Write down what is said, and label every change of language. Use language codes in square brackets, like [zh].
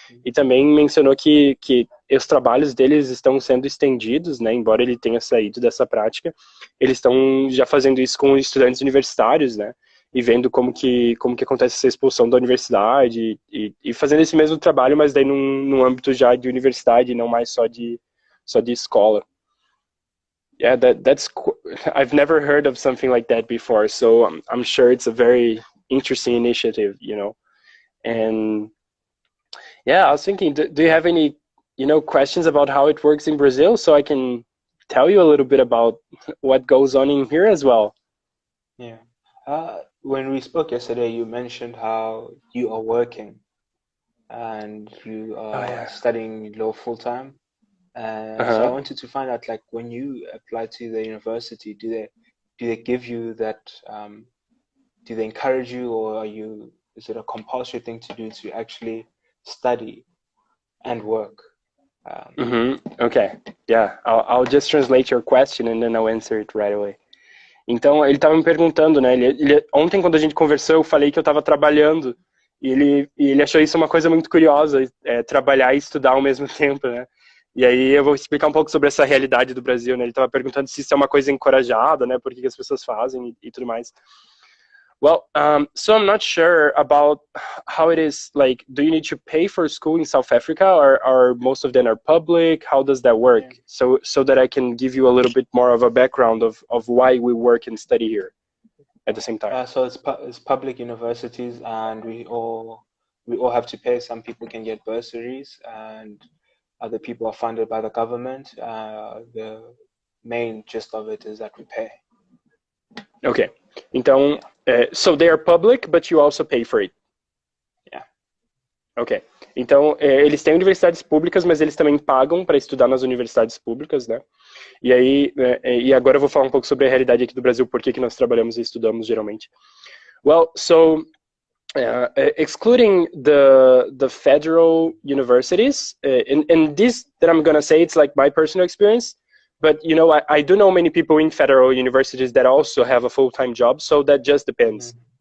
[pt] E também mencionou que os trabalhos deles estão sendo estendidos, né, embora ele tenha saído dessa prática, eles estão já fazendo isso com estudantes universitários, né, e vendo como que acontece essa expulsão da universidade e fazendo esse mesmo trabalho, mas daí num âmbito já de universidade, não mais só de escola. [en] Yeah, I've never heard of something like that before, so I'm sure it's a very interesting initiative, you know. And yeah, I was thinking, do you have any, questions about how it works in Brazil, so I can tell you a little bit about what goes on in here as well? Yeah. When we spoke yesterday, you mentioned how you are working and you are studying law full time. So I wanted to find out, like, when you apply to the university, do they give you that? Do they encourage you, or is it a compulsory thing to do to actually study and work? Okay, yeah, I'll just translate your question and then I'll answer it right away. [pt] Então, ele estava me perguntando, né, ontem quando a gente conversou, eu falei que eu estava trabalhando, e ele achou isso uma coisa muito curiosa, trabalhar e estudar ao mesmo tempo, né. E aí eu vou explicar um pouco sobre essa realidade do Brasil, né, ele estava perguntando se isso é uma coisa encorajada, né, por que as pessoas fazem e tudo mais. [en] Well, so I'm not sure about how it is, like, do you need to pay for school in South Africa, or most of them are public? How does that work? Yeah. So that I can give you a little bit more of a background of why we work and study here at the same time. So it's public universities, and we all have to pay. Some people can get bursaries, and other people are funded by the government. The main gist of it is that we pay. Okay. [pt] Então, [en] so they are public, but you also pay for it. Yeah. Ok. [pt] Então, eles têm universidades públicas, mas eles também pagam para estudar nas universidades públicas, né? E aí, e agora eu vou falar um pouco sobre a realidade aqui do Brasil, por que que nós trabalhamos e estudamos geralmente. [en] Well, so excluding the federal universities, and this that I'm gonna say, it's like my personal experience, but you know, I do know many people in federal universities that also have a full-time job, so that just depends.